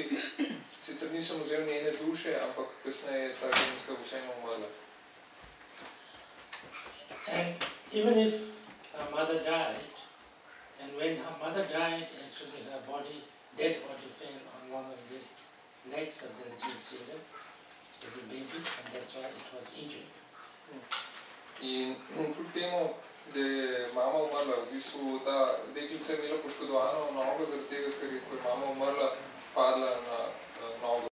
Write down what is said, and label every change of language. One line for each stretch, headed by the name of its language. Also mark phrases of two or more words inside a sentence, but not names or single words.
Slovenian: Sicer nisem vzel njene duše, ampak kasneje je ta ženska vseeno umrla.
English: And even if her mother died, and when her mother died, actually her body, dead body fell on one of the legs of the little children, of the baby, and that's why it was injured.
Slovenian: In kljub temu, da je mama umrla, v bistvu ta deklica je imela poškodovano nogo, zaradi tega, ker je, ko je mama umrla, padla na nogo.